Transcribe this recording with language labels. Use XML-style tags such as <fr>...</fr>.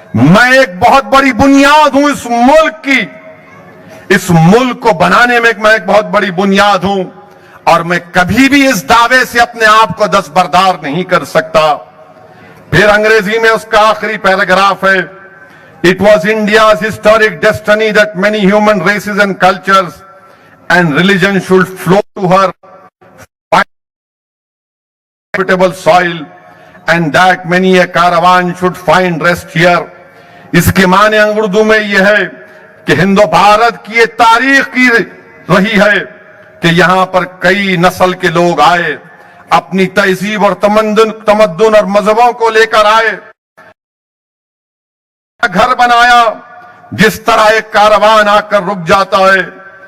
<hi>मैं एक बहुत बड़ी बुनियाद हूं इस मुल्क की. इस मुल्क को बनाने में मैं एक बहुत बड़ी बुनियाद हूं और मैं कभी भी इस दावे से अपने आप को दस्तबरदार नहीं कर सकता. फिर अंग्रेजी में उसका आखिरी पैराग्राफ है.</hi> <en>It was India's historic destiny that many human races and cultures and religions should flow to her habitable soil and that many a caravan should find rest here.</en> <hi>इसके माने उर्दू में यह है कि हिंदो भारत की ये तारीख की रही है कि यहां पर कई नस्ल के लोग आए, अपनी तहजीब और तमद्दुन और मजहबों को लेकर आए, घर बनाया जिस तरह एक कारवान आकर रुक जाता है.</hi>